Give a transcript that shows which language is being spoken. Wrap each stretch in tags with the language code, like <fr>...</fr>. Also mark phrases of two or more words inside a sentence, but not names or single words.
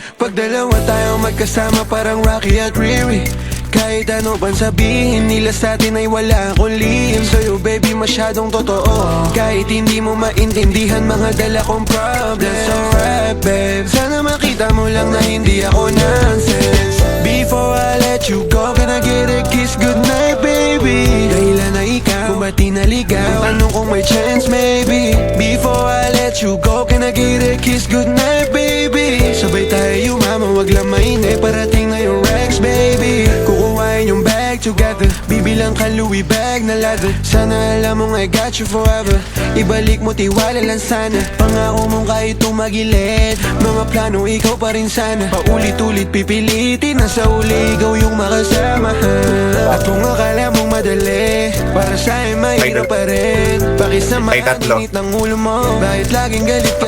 <tl>Pag dalawa tayo magkasama parang Rocky at Riri, kahit ano pang sabihin nila sa'tin ay wala akong lihim. Sa'yo baby masyadong totoo, kahit hindi mo maintindihan mga dala kong problems.</tl> <en>So rap babe,</en> <tl>sana makita mo lang na hindi ako nonsense.</tl> <en>Before I let you go, can I get a kiss goodnight, baby?</en> <tl>Dahilan na ikaw, kung ba't di naligaw, tanong kung may</tl> <en>chance, maybe. Before I let you go, can I get a kiss goodnight, baby?</en> <tl>Sabay tayo mama, wag lang mainip, parating na yung Rex, baby. Kukuhain yung</tl> <en>bag together,</en> <tl>bibilang ka Louis bag na leather. Sana alam mong</tl> <en>I got you forever,</en> <tl>ibalik mo tiwala lang sana. Pangako mong kahit tumagilid, mga plano ikaw pa rin sana. Paulit-ulit pipilitin na sa uli ikaw yung makasama. At kung akala mong madali, para sa'yo mahirap pa rin. Pakisama ang init ng ulo mo, bakit laging galit ka?</tl>